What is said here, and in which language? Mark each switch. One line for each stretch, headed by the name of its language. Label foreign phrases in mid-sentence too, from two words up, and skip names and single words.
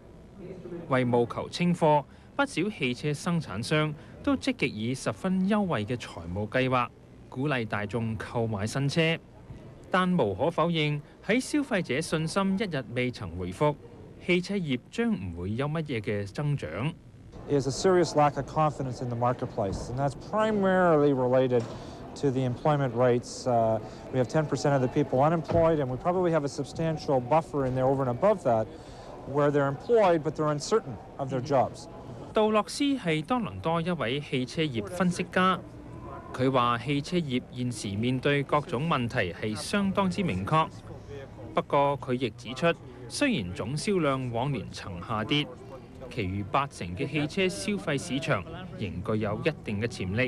Cantonese: 為務求清貨，不少汽車生產商都積極以十分優惠嘅財務計劃，鼓勵大眾購買新車。但無可否認，喺消費者信心一日未曾回復，汽車業將唔會有乜嘢嘅增長。
English: Is a serious lack of confidence in the marketplace, and that's primarily related to the employment rates. We have 10% of the people unemployed, and we probably have a substantial buffer in there over and above that, where they're employed, but they're uncertain of their jobs.
Cantonese: 杜洛斯係多倫多一位汽車業分析家，佢話汽車業現時面對各種問題係相當之明確。不過佢亦指出，雖然總銷量往年曾下跌，其餘80%嘅汽車消費市場仍具有一定嘅潛力。